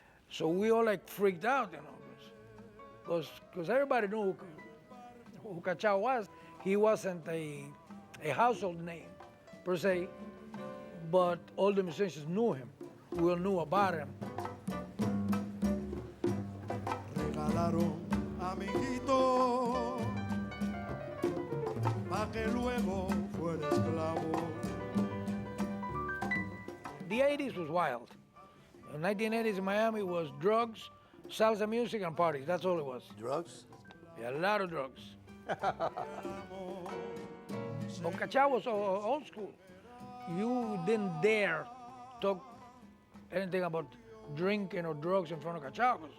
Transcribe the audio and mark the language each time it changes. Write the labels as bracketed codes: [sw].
[en] So we all freaked out, because everybody knew who Cachao was. He wasn't a household name per se, but all the musicians knew him. We all knew about him. [es] Regalaron amiguito pa que luego fuera esclavo. [en] The 80s was wild. The 1980s in Miami was drugs, salsa music, and parties. That's all it was. Drugs? Yeah, a lot of drugs. But Cachao was old school. you didn't dare talk anything about drinking or drugs in front of Cachao.